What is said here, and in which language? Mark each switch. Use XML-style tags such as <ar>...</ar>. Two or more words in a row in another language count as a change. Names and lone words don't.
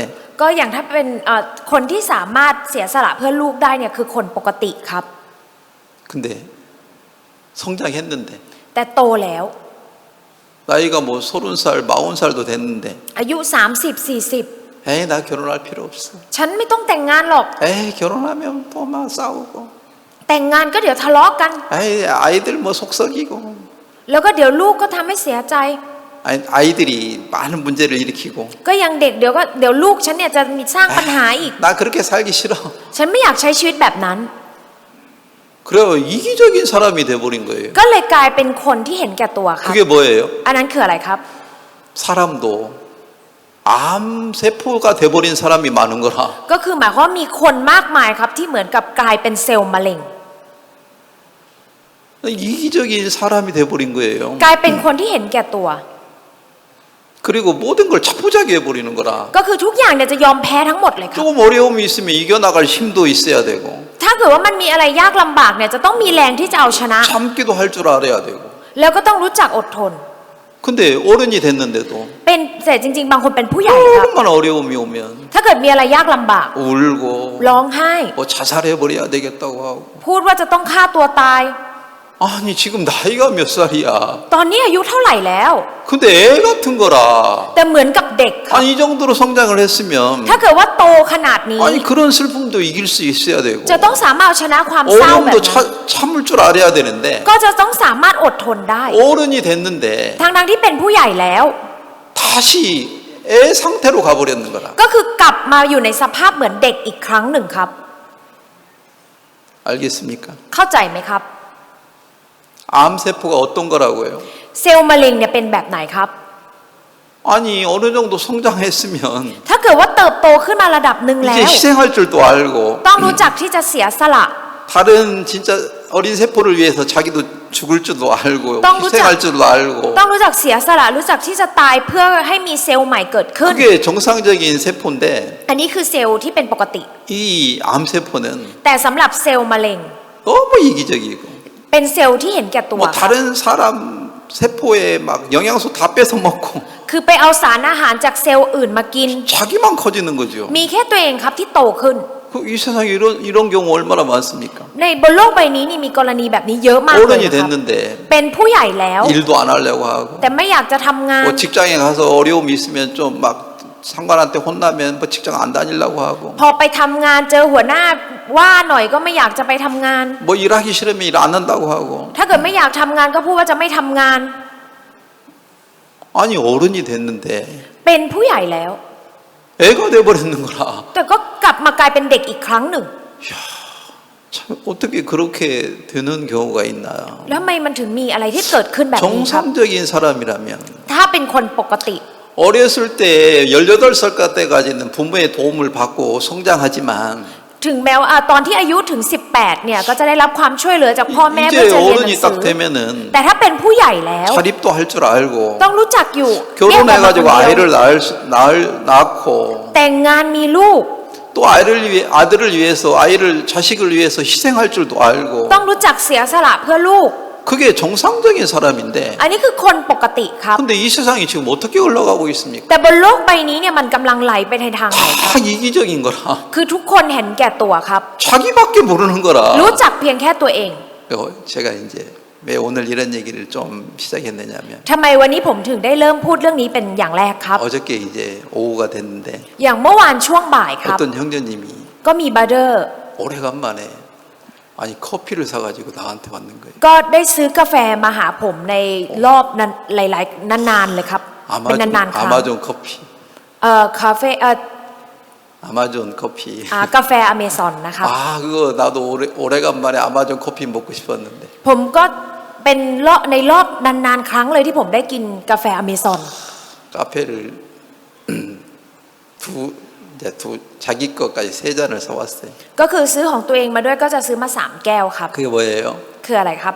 <th>ก็อย่างถ้าเป็นคนที่สามารถเสียสละเพื่อลูกได้เนี่ยคือคนปกติครับ</th> <ko>근데 성장했는데</ko> <th>แต่โตแล้ว</th> <ko>나이가 뭐 30살, 40살도 됐는데</ko> <th>อายุ30-40</th> <ko>에이 나 결혼할 필요 없어.</ko> <th>ฉันไม่ต้องแต่งงานหรอก</th> <ko>에이 결혼하면 또 막 싸우고</ko> <th>แต่งงานก็เดี๋ยวทะเลาะกัน</th> <ko>에이 아이들 뭐 속썩이고</ko> <th>แล้วก็เดี๋ยวลูกก็ทำให้เสียใจ</th> <ko>아이들이 많은 문제를 일으키고</ko> <th>ก็ยังเด็กเดี๋ยวลูกฉันเนี่ยจะมีสร้างปัญหาอีก</th> <ko>나 그렇게 살기 싫어.</ko> <th>ฉันไม่อยากใช้ชีวิตแบบนั้น</th> <ko>그래 이기적인 사람이 돼버린 거예요.</ko> <th>ก็เลยกลายเป็นคนที่เห็นแก่ตัวครับ</th> <ko>그게 뭐예요?</ko> <th>อันนั้นคืออะไรครับ</th> <ko>사람도 암 세포가 돼버린 사람이 많은 거라.</ko> <th>ก็คือหมายความว่ามีคนมากมายครับที่เหมือนกับกลายเป็นเซลล์มะเร็ง</th> <ko>이기적인 사람이 돼버린 거예요.</ko> <th>กลายเป็นคนที่เห็นแก่ตัว</th> <ko>그리고 모든 걸 자포자기 해버리는 거라.</ko> <th>ก็คือทุกอย่างเนี่ยจะยอมแพ้ทั้งหมดเลยครับ</th> <ko>조금 어려움이 있으면 이겨나갈 힘도 있어야 되고</ko> <th>ถ้าเกิดว่ามันมีอะไรยากลำบากเนี่ยจะต้องมีแรงที่จะเอาชนะ</th> <ko>참기도 할 줄 알아야 되고</ko> <th>แล้วก็ต้องรู้จักอดทน</th> <ko>근데 어른이 됐는데도</ko> <th>เป็นแต่จริงๆ บางคนเป็นผู้ใหญ่ครับ</th> <ko>얼마나 어려움이 오면</ko> <th>ถ้าเกิดมีอะไรยากลำบาก</th> <ko>울고</ko> <th>ร้องไห้</th> <ko>뭐 자살해버려야 되겠다고 하고</ko> <th>พูดว่าจะต้องฆ่าตัวตาย</th> <ko>아니 지금 나이가 몇 살이야</ko> <th>ตอนนี้อายุเท่าไหร่แล้ว</th> <ko>근데 애 같은 거라</ko> <th>แต่เหมือนกับเด็กครับ</th> <ko>아니 이 정도로 성장을 했으면</ko> <th>ถ้าเกิดว่าโตขนาดนี้</th> <ko>아니 그런 슬픔도 이길 수 있어야 되고</ko> <th>จะต้องสามารถเอาชนะความเศร้าแบบ</th> <ko>어려움도</ko> <th>นั้น</th> <ko>참을 줄 알아야 되는데</ko> <th>ก็จะต้องสามารถอดทนได้</th> <ko>어른이 됐는데</ko> <th>ทั้งที่เป็นผู้ใหญ่แล้ว</th> <ko>다시 애 상태로 가버렸는 거라</ko> <th>ก็คือกลับมาอยู่ในสภาพเหมือนเด็กอีกครั้งหนึ่งครับ</th> <ko>알겠습니까?</ko> <th>เข้าใจไหมครับ</th> <ko>암세포가 어떤 거라고요?</ko> <th>เซลล์มะเร็งเนี่ยเป็นแบบไหนครับ</th> <ko>아니 어느 정도 성장했으면</ko> <th>ถ้าเกิดว่าเติบโตขึ้นมาระดับหนึ่งแล้</th> <ko>이제</ko> <th>ว</th> <ko>희생할 줄도 알고</ko> <th>ต้องรู้จักที่จะเสียสละ</th> <ko>다른 진짜 어린 세포를 위해서 자기도 죽을 줄도 알고</ko> <th>ต้องรู้จัก</th> <ko>희생할 줄도 알고</ko> <th>ต้องรู้จักเสียสละรู้จักที่จะตายเพื่อให้มีเซลล์ใหม่เกิดขึ้น</th> <ko>그게 정상적인 세포인데</ko> <th>อันนี้คือเซลล์ที่เป็นปกติ</th> <ko>이 암세포는</ko> <th>แต่สำหรับเซลล์มะเร็ง</th> <ko>너무 이기적이고</ko> <th>เป็นเซลล์ที่เห็นแก่ตัว</th> <ko>뭐 다른 사람 세포에 막 영양소 다 뺏어 먹고</ko> <th>คือไปเอาสารอาหารจากเซลล์อื่นมากิน</th> <ko>자기만 커지는 거죠.</ko> <th>มีแค่ตัวเองครับที่โตขึ้น</th> <ko>이 세상에 이런 경우 얼마나 많습니까?</ko> <th>ในบนโลกใบนี้นี่มีกรณีแบบนี้เยอะมากเลย</th> <ko>어른이</ko> <th>นะครับ</th> <ko>됐는데</ko> <th>เป็นผู้ใหญ่แล้ว</th> <ko>일도 안 하려고 하고</ko> <th>แต่ไม่อยากจะทำงาน</th> <ko>뭐 직장에 가서 어려움이 있으면 좀 막 상관한테 혼나면 뭐 직장 안 다니려고 하고</ko> <th>พอไปทำงานเจอหัวหน้าว่าหน่อยก็ไม่อยากจะไปทำงาน</th> <ko>뭐 일하기 싫으면 일 안 한다고 하고</ko> <th>ถ้าเกิดไม่อยากทำงานก็พูดว่าจะไม่ทำงาน</th> <ko>아니 어른이 됐는데</ko> <th>เป็นผู้ใหญ่แล้ว</th> <ko>애가 돼버리는 거라.</ko> <th>แต่ก็กลับมากลายเป็นเด็กอีกครั้งหนึ่ง</th> <ko>참 어떻게 그렇게 되는 경우가 있나?</ko> <th>แล้วทำไมมันถึงมีอะไรที่เกิดขึ้นแบบนี้ครับ</th> <ko>정상적인 사람이라면</ko> <th>ถ้าเป็นคนปกติ</th> <ko>어렸을 때 18살 때까지는 부모의 도움을 받고 성장하지만</ko> <th>ถึงแม้ว่าตอนที่อายุถึง 18 เนี่ยก็จะได้รับความช่วยเหลือจากพ่อแม่เพื่อ</th> <ko>이제</ko> <th>จะเรียนหนัง</th> <ko>어른이</ko> <th>สื</th> <ko>딱</ko> <th>อ</th> <ko>되면은</ko> <th>แต่ถ้าเป็นผู้ใหญ่แล้ว</th> <ko>자립도 할 줄 알고</ko> <th>ต้องรู้จักอยู่เรียกออกมาคน</th> <ko>결혼해가지고</ko> <th>เดียว</th> <ko>아이를 낳고</ko> <th>แต่งงานมีลูก</th> <ko>또 아들을 위해서 자식을 위해서 희생할 줄도 알고</ko> <th>ต้องรู้จักเสียสละเพื่อลูก</th> <ko>그게 정상적인 사람인데</ko> <th>อันนี้คือคนปกติครับ</th> <ko>근데 이 세상이 지금 어떻게 흘러가고 있습니까?</ko> <th>แต่บนโลกใบนี้เนี่ยมันกำลังไหลไปในทางไหนครับ</th> <ko>다 이기적인 거라</ko> <th>คือทุกคนเห็นแก่ตัวครับ</th> <ko>자기밖에 모르는 거라</ko> <th>รู้จักเพียงแค่ตัวเอง</th> <ko>제가 이제 왜 오늘 이런 얘기를 좀 시작했느냐면</ko> <th>ทำไมวันนี้ผมถึงได้เริ่มพูดเรื่องนี้เป็นอย่างแรกครับ</th> <ko>어저께 이제 오후가 됐는데</ko> <th>อย่างเมื่อวานช่วงบ่ายครับ</th> <ko>어떤 형제님이</ko> <th>ก็มีบราเดอร์</th> <ko>오래간만에 아니 커피를 사가지고 나한테 왔는 거예요.</ko> <th>ก็ได้ซื้อกาแฟมาหาผมในรอบนั้นหลายๆนานๆเลยครับเป็นนานๆครั้ง</th> <ko>아마존 커피,</ko> <th>คาเฟ่</th> <ko>아마존 커피.</ko> <th>กาแฟอเมซอนนะครับ</th> <ko>아 그거 나도 오래간만에 아마존 커피 먹고 싶었는데</ko> <th>ผมก็เป็นในรอบนานๆครั้งเลยที่ผมได้กินกาแฟอเมซอน</th> <ko>카페를 자기 것까지 3잔을 사왔어요.</ko> <th>ก็คือซื้อของตัวเองมาด้วยก็จะซื้อมา3แก้วครับ</th> <ko>그게 뭐예요?</ko> <th>คืออะไรครับ</th>